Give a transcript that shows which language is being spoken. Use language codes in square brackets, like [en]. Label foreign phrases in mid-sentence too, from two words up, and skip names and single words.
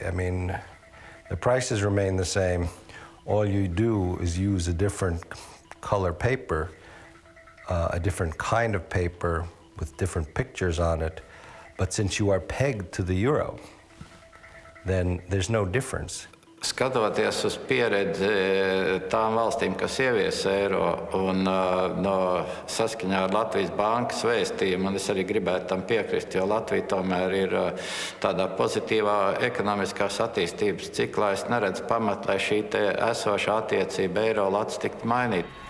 [en] I mean, the prices remain the same. All you do is use a different color paper, a different kind of paper with different pictures on it. But since you are pegged to the euro, then there's no difference. [lv] Skatoties uz pieredzi tām valstīm, kas ievies eiro un saskaņā ar Latvijas bankas vēstījumu, un es arī gribētu tam piekrist, jo Latvija tomēr ir tādā pozitīvā ekonomiskās attīstības ciklā, es neredzu pamatu, lai šī te esošā attiecība eiro lats tiktu mainīta.